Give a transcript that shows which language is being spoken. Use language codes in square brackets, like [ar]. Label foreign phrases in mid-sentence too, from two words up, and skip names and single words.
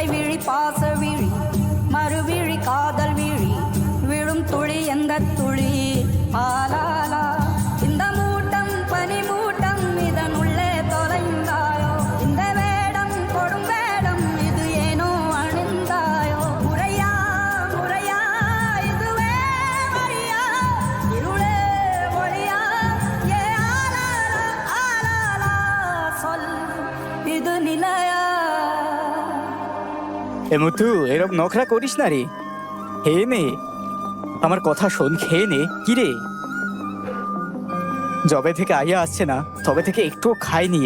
[ta] விழி பாச விழி மறுவிழி காதல் விழி விழும் துளி எந்த துளி ஆலாலா இந்த மூட்டம் பனி மூட்டம் இதனுள்ளே தொலைந்தாயோ இந்த வேடம் கொடும் வேடம் இது ஏனோ அணிந்தாயோ முறையா முறையா இதுவே வழியா இருளே ஒளியா ஏ ஆலாலா ஆலாலா சொல் இது நிலையா [bn] এ মুথু, এরকম নখরা করিস না রে। হে নে, আমার কথা শোন, খেয়ে নে। কি রে, যবে থেকে আইয়া আসছে না তবে থেকে একটু খাই নিয়ে।